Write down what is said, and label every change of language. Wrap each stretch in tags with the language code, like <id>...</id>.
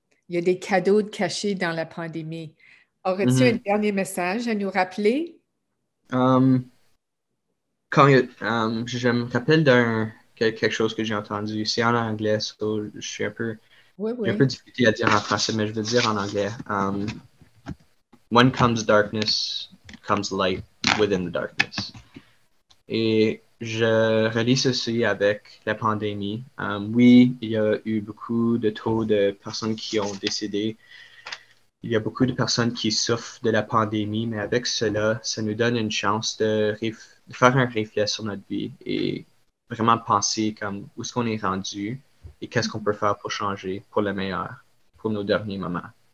<fr>Il y a des cadeaux cachés dans la pandémie. Aurais-tu un Mhm. dernier message à nous rappeler? Um, je me rappelle quelque chose que j'ai entendu. C'est en anglais, so Oui, j'ai un peu difficulté à dire en français, mais je veux dire en anglais.</fr> <en>When comes darkness, comes light within the darkness.</en> <fr>Et je relie ceci avec la pandémie. Oui, il y a eu beaucoup de taux de personnes qui ont décédé. Il y a beaucoup de personnes qui souffrent de la pandémie, mais avec cela, ça nous donne une chance de faire un reflet sur notre vie et vraiment penser comme où est-ce qu'on est rendu et qu'est-ce qu'on peut faire pour changer pour le meilleur, pour nos derniers moments.</fr>